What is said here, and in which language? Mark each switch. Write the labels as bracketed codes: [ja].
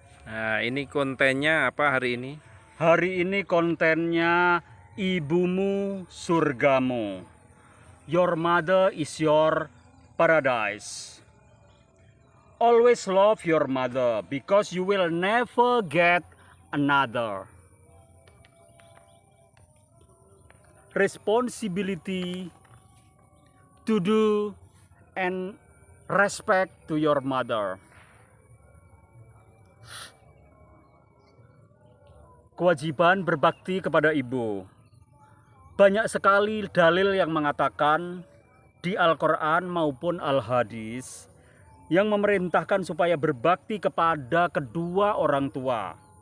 [id] Nah, ini kontennya apa hari ini? Hari ini kontennya ibumu surgamu. [en] Your mother is your paradise. Always love your mother because you will never get another. Responsibility to do and respect to your mother. [id] Kewajiban berbakti kepada ibu. Banyak sekali dalil yang mengatakan di Al-Quran maupun Al-Hadis yang memerintahkan supaya berbakti kepada kedua orang tua.